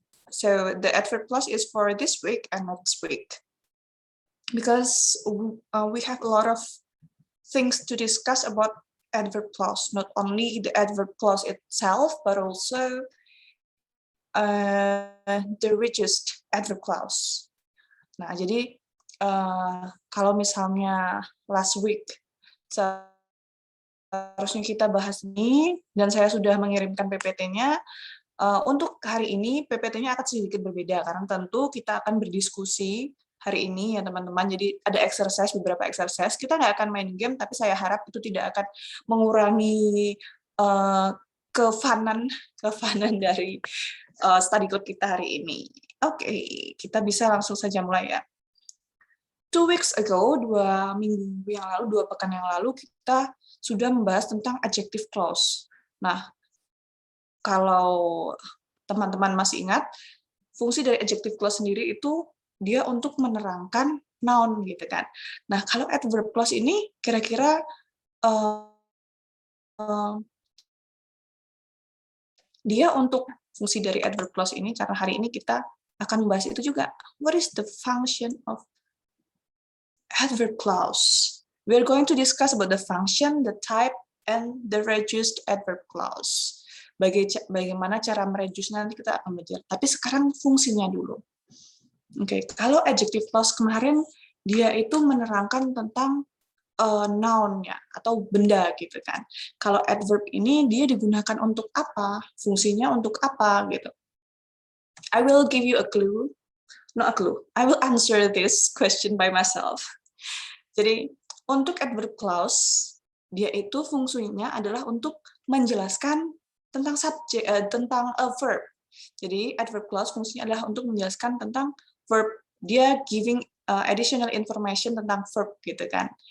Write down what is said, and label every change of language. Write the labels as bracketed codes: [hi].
[en] So the adverb clause is for this week and next week. Because we have a lot of things to discuss about adverb clause, not only the adverb clause itself, but also the reduced adverb clause. [id] Nah, jadi kalau misalnya [en] last week [id] seharusnya kita bahas ini, dan saya sudah mengirimkan PPT-nya, untuk hari ini PPT-nya akan sedikit berbeda, karena tentu kita akan berdiskusi hari ini ya teman-teman. Jadi ada beberapa exercise. Kita nggak akan main game, tapi saya harap itu tidak akan mengurangi kefanan dari study group kita hari ini. Oke, kita bisa langsung saja mulai ya. [en] 2 weeks ago, [id] 2 minggu yang lalu, 2 pekan yang lalu, kita sudah membahas tentang adjective clause. Nah, kalau teman-teman masih ingat, fungsi dari adjective clause sendiri itu dia untuk menerangkan noun gitu kan. Nah, kalau adverb clause ini kira-kira dia untuk fungsi dari adverb clause ini, karena hari ini kita akan membahas itu juga. [en] What is the function of adverb clause? We're going to discuss about the function, the type, and the reduced adverb clause. [id] Bagaimana cara mereduce nanti kita akan belajar. Tapi sekarang fungsinya dulu. Oke, kalau adjective clause kemarin dia itu menerangkan tentang noun-nya atau benda gitu kan. Kalau adverb ini dia digunakan untuk apa? Fungsinya untuk apa gitu. [en] I will give you a clue. Not a clue. I will answer this question by myself. [id] Jadi untuk adverb clause dia itu fungsinya adalah untuk menjelaskan tentang subjek tentang a verb. Jadi adverb clause fungsinya adalah untuk menjelaskan tentang verb. Dia [en] giving additional information [id] tentang verb gitu kan.